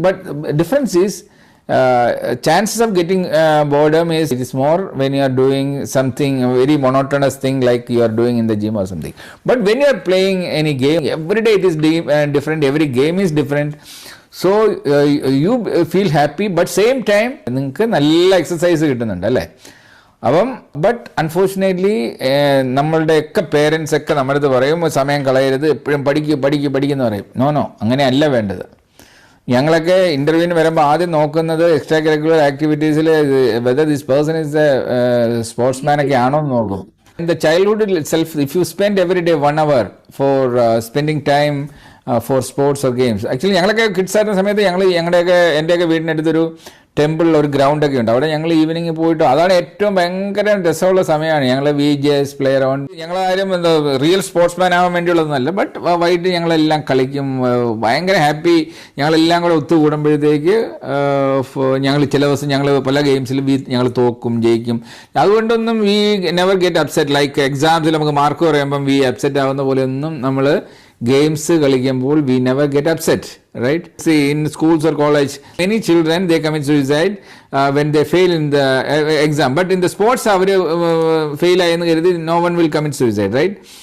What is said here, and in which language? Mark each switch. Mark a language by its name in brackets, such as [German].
[English] But difference is chances of getting boredom is it is more when you are doing something a very monotonous thing like you are doing in the gym or something. But when you are playing any game, every day it is different, every game is different. So you feel happy, but same time [Malayalam] നിങ്ങൾക്ക് നല്ല exercise കിട്ടുന്നുണ്ട് അല്ലേ? അപ്പം but unfortunately നമ്മളുടെയൊക്കെ parents ഒക്കെ നമ്മുടെ അടുത്ത് പറയും സമയം കളയരുത്, എപ്പോഴും പഠിക്കുന്നു പറയും. നോ അങ്ങനെയല്ല വേണ്ടത്. ഞങ്ങളൊക്കെ ഇൻ്റർവ്യൂവിന് വരുമ്പോൾ ആദ്യം നോക്കുന്നത് extra curricular ആക്ടിവിറ്റീസിൽ [English] whether this person is a sportsman [Malayalam] ഒക്കെ ആണോ എന്ന് നോക്കും. [English] In the childhood itself if you spend every day 1 hour for spending time for sports or games. [Malayalam] Actually ഞങ്ങളൊക്കെ കിഡ്സ് ആയിരുന്ന സമയത്ത് എൻ്റെയൊക്കെ വീടിനടുത്തൊരു ടെമ്പിളിൽ ഒരു ഗ്രൗണ്ടൊക്കെ ഉണ്ട്. അവിടെ ഞങ്ങൾ ഈവനിങ് പോയിട്ട് അതാണ് ഏറ്റവും ഭയങ്കര രസമുള്ള സമയമാണ്. ഞങ്ങൾ VJs പ്ലേ അറൗണ്ട്. ഞങ്ങളാരും എന്താ റിയൽ സ്പോർട്സ്മാൻ ആവാൻ വേണ്ടിയുള്ളതൊന്നുമല്ല, ബട്ട് വൈകിട്ട് ഞങ്ങളെല്ലാം കളിക്കും, ഭയങ്കര ഹാപ്പി. ഞങ്ങളെല്ലാം കൂടെ ഒത്തുകൂടുമ്പോഴത്തേക്ക് ഞങ്ങൾ ചില ദിവസം ഞങ്ങൾ പല ഗെയിംസിലും ഞങ്ങൾ തോക്കും ജയിക്കും. അതുകൊണ്ടൊന്നും [English] We never get upset. [Malayalam] Like എക്സാംസിൽ നമുക്ക് മാർക്ക് പറയുമ്പം വി അപ്സെറ്റ് ആവുന്ന പോലെയൊന്നും നമ്മൾ ഗെയിംസ് കളിക്കുമ്പോൾ we never get upset, right? [English] See, in schools or college, many children they commit suicide when they fail in the exam. But in the sports, fail [Malayalam] ആയെന്ന് കരുതി [English] no one will commit suicide, right?